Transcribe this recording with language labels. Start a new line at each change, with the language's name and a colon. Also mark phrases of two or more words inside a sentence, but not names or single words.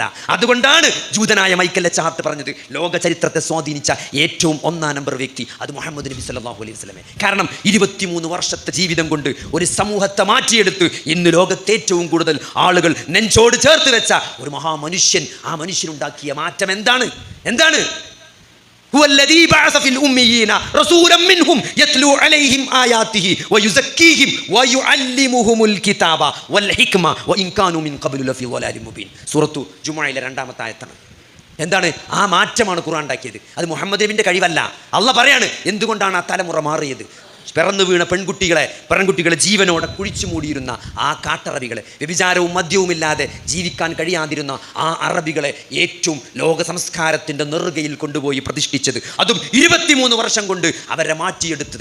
Malayalam: അതുകൊണ്ടാണ് ജൂതനായ മൈക്കൽ എച്ച് ഹാർട്ട് പറഞ്ഞത് ലോക ചരിത്രത്തെ സ്വാധീനിച്ച ഏറ്റവും 1-ാം നമ്പർ വ്യക്തി അത് മുഹമ്മദ് നബി
Arabic: صلى الله عليه وسلم.
Malayalam: കാരണം 23 വർഷത്തെ ജീവിതം കൊണ്ട് ഒരു സമൂഹത്തെ മാറ്റിയെടുത്ത് ഇന്ന് ലോകത്തെ ഏറ്റവും കൂടുതൽ ആളുകൾ നെഞ്ചോട് ചേർത്ത് വെച്ച ഒരു മഹാമനുഷ്യൻ, ആ മനുഷ്യനുണ്ടാക്കിയ മാറ്റം എന്താണ്?
Arabic: هو الذي بعث في الأميين رسولا منهم يتلو عليهم آياته ويزكيهم ويعلمهم الكتاب والحكمة وإن كانوا من قبل لفي ضلال مبين.
Malayalam: സൂറത്തു ജുമുഅയിലെ 2-ാമത്തെ ആയത്താണ്. എന്താണ്? ആ മാറ്റമാണ് ഖുർആൻ ഉണ്ടാക്കിയത്. അത് മുഹമ്മദ് നബിൻ്റെ കഴിവല്ല. അള്ളാഹ് പറയാണ് എന്തുകൊണ്ടാണ് ആ തലമുറ മാറിയത്. പിറന്നു വീണ പെൺകുട്ടികളെ ജീവനോടെ കുഴിച്ചു മൂടിയിരുന്ന ആ കാട്ടറബികളെ, വ്യഭിചാരവും മദ്യവുമില്ലാതെ ജീവിക്കാൻ കഴിയാതിരുന്ന ആ അറബികളെ ഏറ്റവും ലോക സംസ്കാരത്തിൻ്റെ നെറുകയിൽ കൊണ്ടുപോയി പ്രതിഷ്ഠിച്ചത്, അതും 23 വർഷം കൊണ്ട് അവരെ മാറ്റിയെടുത്തത്.